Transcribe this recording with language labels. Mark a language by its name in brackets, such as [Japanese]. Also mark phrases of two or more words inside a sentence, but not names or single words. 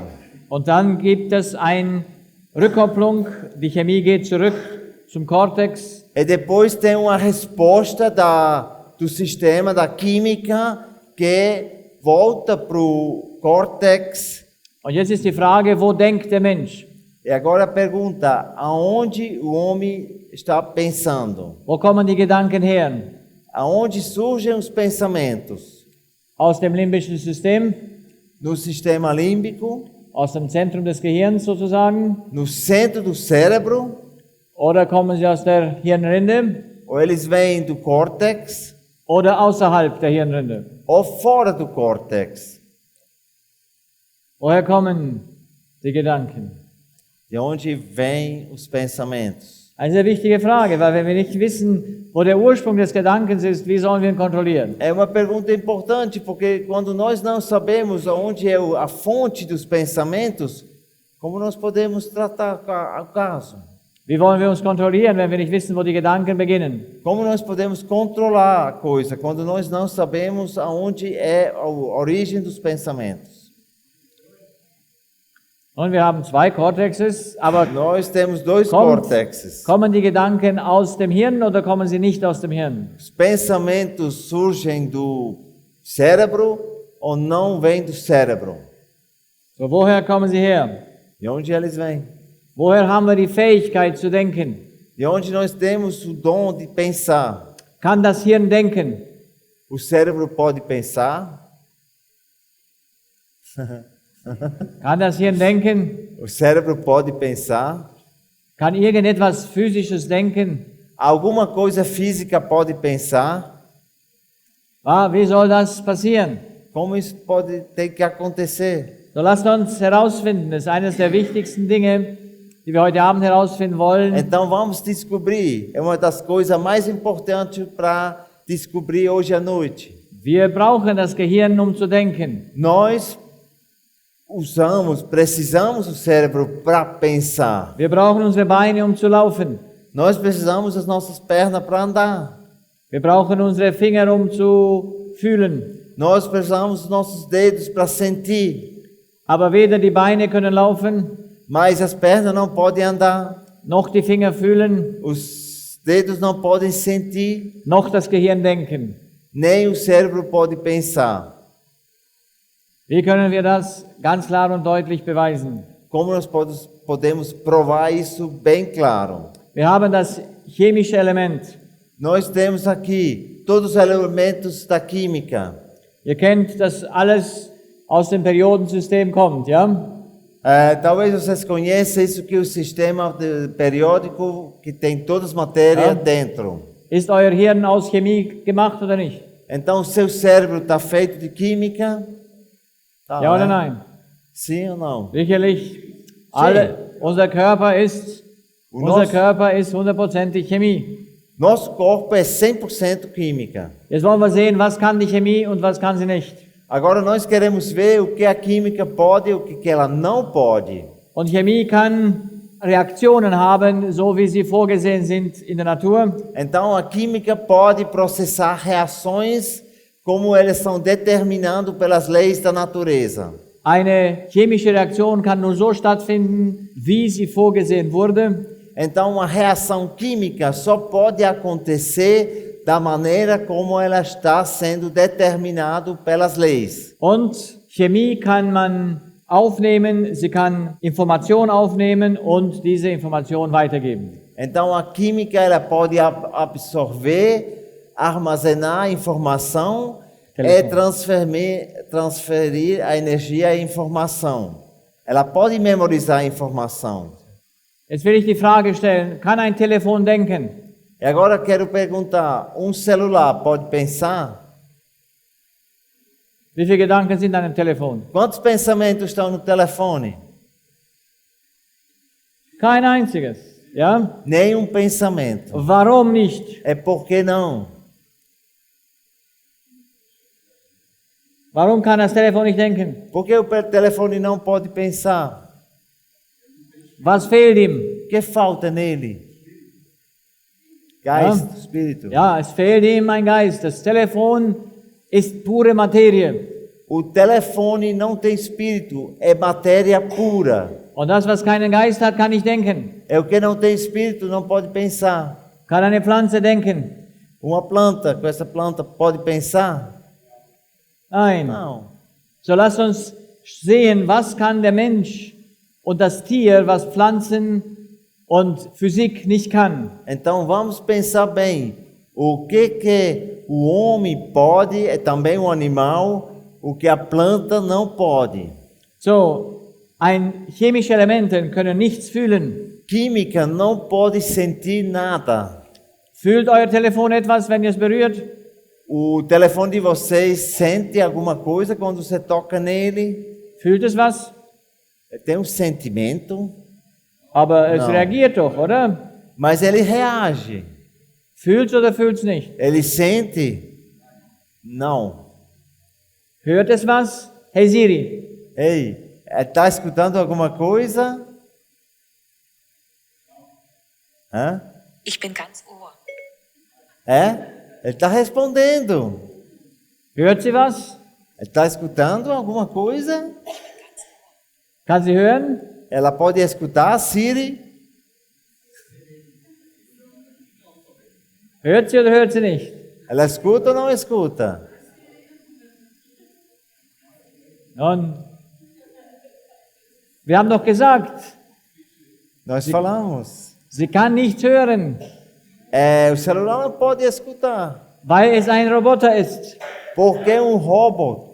[German] Und dann gibt es eine Rückkopplung, die Chemie geht zurück zum Kortex. [Portuguese] E depois tem uma resposta do sistema, da química, que volta para o córtex. [German] Und jetzt ist die Frage, wo denkt der Mensch? [Portuguese] E agora a pergunta, aonde o homem está pensando? [German] Wo kommen die Gedanken her? [Portuguese] Aonde surgem os pensamentos? [German] Aus dem limbischen System, [Portuguese] No sistema límbico, [German] aus dem Zentrum des Gehirns sozusagen, [Portuguese] no centro do cérebro, [German] oder kommen sie aus der Hirnrinde, [Portuguese] ou eles vêm do córtex, [German] oder außerhalb der Hirnrinde? [Portuguese] ou fora do córtex? [German] Woher kommen die Gedanken? [Portuguese] De onde vêm os pensamentos? [German] Eine sehr wichtige Frage, weil wenn wir nicht wissen, wo der Ursprung des Gedankens ist, wie sollen wir ihn kontrollieren? [Portuguese] É uma pergunta importante, porque quando nós não sabemos onde é a fonte dos pensamentos, como nós podemos tratar o caso? [German] Wie wollen wir uns kontrollieren, wenn wir nicht wissen, wo die Gedanken beginnen? [Portuguese] Como nós podemos controlar a coisa quando nós não sabemos aonde é a origem dos pensamentos? [German] Und wir haben zwei Cortexes, aber [Portuguese] Nós temos dois [German] Kommt. [Portuguese] córtexes. [German] kommen die Gedanken aus dem Hirn oder kommen sie nicht aus dem Hirn? [Portuguese] Os pensamentos surgem do cérebro ou não vêm do cérebro? [German] So, woher kommen sie her? [Portuguese] De onde eles vêm? [German] Woher haben wir die Fähigkeit zu denken? [Portuguese] De onde nós temos o dom de pensar? [German] Kann das Hirn denken? [Portuguese] O cérebro pode pensar? [German] Kann das Hirn denken? [Portuguese] O cérebro pode pensar? [German] Kann irgendetwas Physisches denken? [Portuguese] Alguma coisa física pode pensar? [German] Wie soll das passieren? [Portuguese] Como isso pode ter que acontecer? [German] So, lasst uns herausfinden, das ist eines der wichtigsten Dinge, die wir heute Abend herausfinden wollen. [Portuguese] Então vamos descobrir. É uma das coisas mais importantes para descobrir hoje à noite. [German] Wir brauchen das Gehirn, um zu denken. [Portuguese] Nós precisamos do cérebro para pensar. [German] Wir brauchen unsere Beine, um zu laufen. [Portuguese] Nós precisamos das nossas pernas para andar. [German] Wir brauchen unsere Finger, um zu fühlen. [Portuguese] Nós precisamos dos nossos dedos para sentir. [German] Aber weder die Beine können laufen, [Portuguese] Mas as pernas não podem andar. [German] noch die Finger fühlen, [Portuguese] Os dedos não podem sentir. [German] noch das Gehirn denken. [Portuguese] Nem o cérebro pode pensar. [German] Wie können wir das ganz klar und deutlich beweisen? [Portuguese] Como nós podemos provar isso bem claro? [German] Wir haben das chemische Element. [Portuguese] Nós temos aqui todos os elementos da química. [German] Ihr kennt, dass alles aus dem Periodensystem kommt, ja? [Portuguese] Talvez vocês conheçam isso que o sistema periódico que tem todas as matérias dentro. [German] Ist euer Hirn aus Chemie gemacht oder nicht? [Portuguese] Então, o seu cérebro está feito de química? Tá, [German] Ja oder [Portuguese] né? [German] nein? [Portuguese] Sim ou não? [German] Sicherlich. Unser Körper ist [Portuguese] nosso- [German] 100% Chemie. [Portuguese] Nosso corpo é 100% química. [German] Jetzt wollen wir sehen, was kann die Chemie und was kann sie nicht. [Portuguese] Agora nós queremos ver o que a química pode e o que ela não pode. [German] Und Chemie kann Reaktionen haben, so wie sie vorgesehen sind in der Natur. [Portuguese] Então a química pode processar reações como eles são determinados pelas leis da natureza. [German] Eine chemische Reaktion kann nur so stattfinden, wie sie vorgesehen wurde. [Portuguese] Então, uma reação química só pode acontecer da maneira como ela está sendo determinada pelas leis. [German] Und Chemie kann man aufnehmen, sie kann Informationen aufnehmen und diese Information weitergeben. [Portuguese] Então, a química ela pode absorver, armazenar a informação e transferir a energia e a informação. Ela pode memorizar a informação. [German] Jetzt will ich die Frage stellen, kann ein Telefon denken? [Portuguese] E agora quero perguntar, um celular pode pensar? [German] Wie viele Gedanken sind an einem Telefon? [Portuguese] Quantos pensamentos estão no telefone? [German] Kein einziges. Ja? [Portuguese] Nenhum pensamento. [German] Warum nicht? [Portuguese] É porque não? [German] Warum kann das Telefon nicht denken? [Portuguese] Porque o telefone não pode pensar? [German] Was fehlt ihm? [Portuguese] O que falta nele? [German] Geist, Espírito. Ja, es fehlt ihm ein Geist. Das Telefon ist pure Materie. [Portuguese] O telefone não tem espírito, é matéria pura. [German] Und das, was keinen Geist hat, kann nicht denken. [Portuguese] É o que não tem espírito, não pode pensar. [German] Kann eine Pflanze denken? [Portuguese] Uma planta, com essa planta pode pensar? [German] Nein. [Portuguese] Não. [German] So lasst uns sehen, was kann der Mensch und das Tier, was Pflanzen und Physik nicht kann. [Portuguese] Então vamos pensar bem. O que o homem pode, é também um animal, o que a planta não pode. [German] So, chemische Elemente können nichts fühlen. [Portuguese] Química não pode sentir nada. [German] Fühlt euer Telefon etwas, wenn ihr es berührt? [Portuguese] O telefone de vocês sente alguma coisa quando você toca nele? [German] Fühlt es was? [Portuguese] Tem um sentimento, [German] Aber es [Portuguese] Não. [German] reagiert doch, oder? [Portuguese] mas ele reage. [German] Fühlt's oder fühlt's nicht? [Portuguese] Ele sente? Não. [German] Hört es was? Hey Siri, [Portuguese] Ei, está escutando alguma coisa? Hã? [German] Ich bin ganz Ohr. [Portuguese] É? Ele está respondendo. [German] hört sie was? [Portuguese] Ele está escutando alguma coisa? [German] Kann sie hören? [Portuguese] Ela pode escutar, [German] Siri? Hört sie oder hört sie nicht? [Portuguese] Ela escuta ou não escuta? [German] Und wir haben doch gesagt, [Portuguese] Nós falamos. [German] sie kann nicht hören, [Portuguese] O celular não pode escutar, [German] weil es ein Roboter ist. [Portuguese] porque é um robô.